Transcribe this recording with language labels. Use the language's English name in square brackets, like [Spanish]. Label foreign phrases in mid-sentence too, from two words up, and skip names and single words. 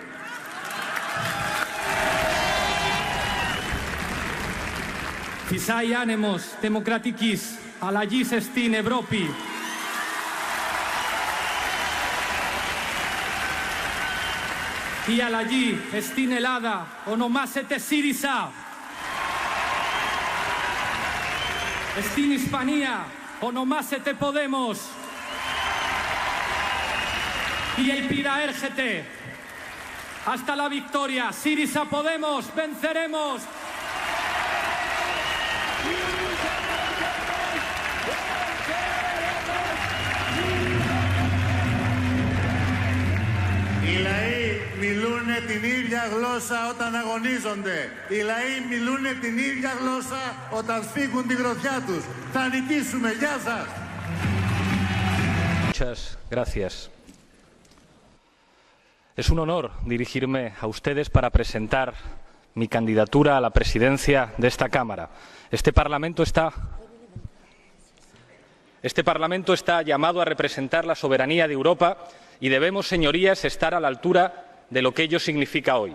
[Greek] Φυσάει άνεμος δημοκρατικής αλλαγής στην Ευρώπη. Η αλλαγή στην Ελλάδα ονομάζεται ΣΥΡΙΖΑ. Στην Ισπανία ονομάζεται Podemos. [Spanish] Y el [Greek] Pira έρχεται. [Spanish] Hasta la victoria. ΣΥΡΙΖΑ Podemos. Venceremos. [Greek] Οι λαοί μιλούν την ίδια γλώσσα όταν αγωνίζονται. Οι λαοί μιλούν την ίδια γλώσσα όταν σφίγγουν τη γροθιά τους. Θα νικήσουμε. Γεια σας. [Spanish] Muchas gracias. Es un honor dirigirme a ustedes para presentar mi candidatura a la presidencia de esta Cámara. Este Parlamento está llamado a representar la soberanía de Europa y debemos, señorías, estar a la altura de lo que ello significa hoy.